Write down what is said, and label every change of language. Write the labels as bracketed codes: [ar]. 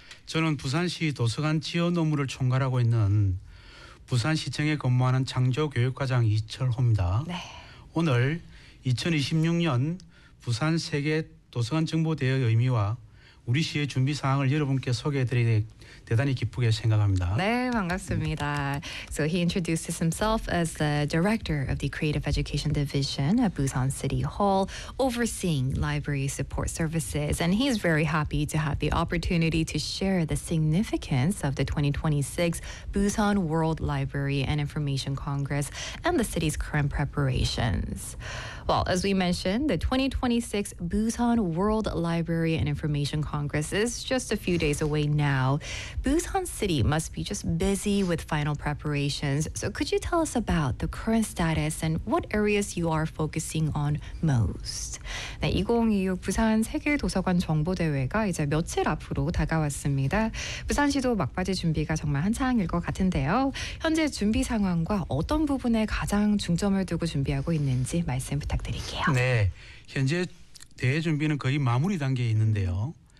[ko] 저는 부산시 도서관 지원 업무를 총괄하고 있는 부산시청에 근무하는 창조교육과장 이철호입니다. 네. 오늘 2026년 부산 세계도서관정보대회의 의미와 우리 시의 준비 사항을 여러분께 소개해드리게 대단히 기쁘게 생각합니다. 네, 반갑습니다. [en] So he introduces himself as the director of the Creative Education Division at Busan City Hall, overseeing library support services. And he's very happy to have the opportunity to share the significance of the 2026 Busan World Library and Information Congress and the city's current preparations. Well, as we mentioned, the 2026 Busan World Library and Information Congress is just a few days away now. Busan City must be just busy with final preparations. So could you tell us about the current status and what areas you are focusing on most? [ko] 네, 2026 부산 세계도서관 정보대회가 이제 며칠 앞으로 다가왔습니다. 부산시도 막바지 준비가 정말 한창일 것 같은데요. 현재 준비 상황과 어떤 부분에 가장 중점을 두고 준비하고 있는지 말씀 부탁드릴게요. 네, 현재 대회 준비는 거의 마무리 단계에 있는데요.